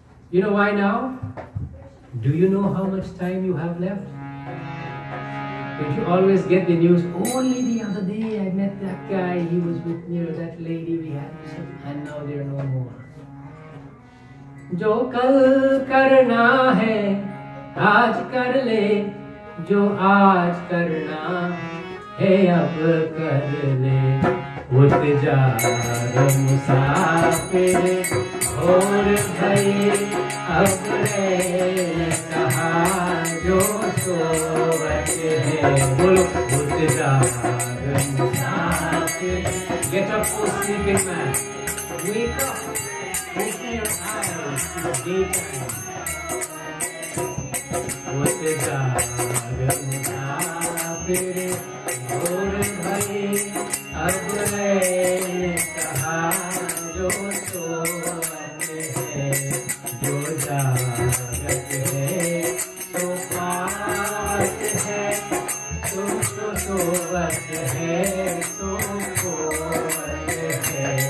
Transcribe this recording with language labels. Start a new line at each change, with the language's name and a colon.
English: You know why now? Do you know how much time you have left? Don't you always get the news, only the other day I met that guy, he was with me, or that lady, we had some, and now they're no more.
Hindi: जो कल करना है आज कर ले, जो आज करना है अब कर ले, उठ जाग मुसाफिर और भई अब रे कहा जो सोवत है, बोलो उठ जाग मुसाफिर.
English: Get up, O sleeping man, wake up. Open your eyes, it's daytime.
Hindi: उठ जाग मुसाफिर और भई अब रे कहा जो सोवत है, जो जागत है तो पावत है, तो सोवत है तो खोवत है.